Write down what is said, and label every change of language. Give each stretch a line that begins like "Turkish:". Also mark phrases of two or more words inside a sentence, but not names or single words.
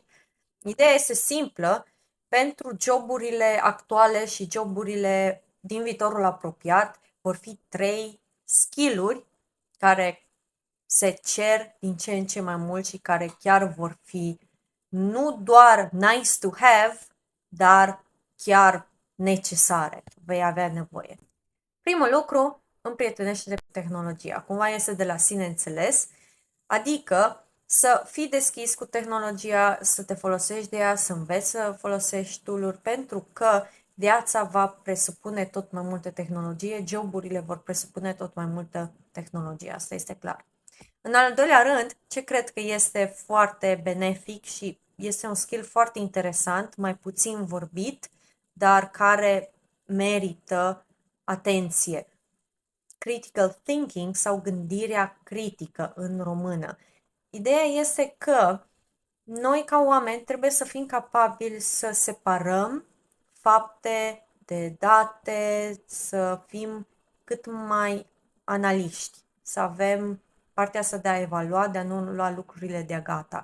Romanian: Ideea este simplă, pentru joburile actuale și joburile din viitorul apropiat vor fi 3 skill-uri care se cer din ce în ce mai mult și care chiar vor fi nu doar
English: nice to have,
Romanian: dar chiar necesare. Vei avea nevoie. Primul lucru, împrietenește-te cu tehnologia. Cumva este de la sine înțeles, adică să fii deschis cu tehnologia, să te folosești de ea, să înveți să folosești tool-uri, pentru că viața va presupune tot mai multă tehnologie, joburile vor presupune tot mai multă tehnologie, asta este clar. În al doilea rând, ce cred că este foarte benefic și este un skill foarte interesant, mai puțin vorbit, dar care merită atenție.
English: Critical thinking
Romanian: sau gândirea critică în română. Ideea este că noi ca oameni trebuie să fim capabili să separăm fapte de date, să fim cât mai analiști, să avem partea asta de a evalua, de a nu lua lucrurile de-a gata.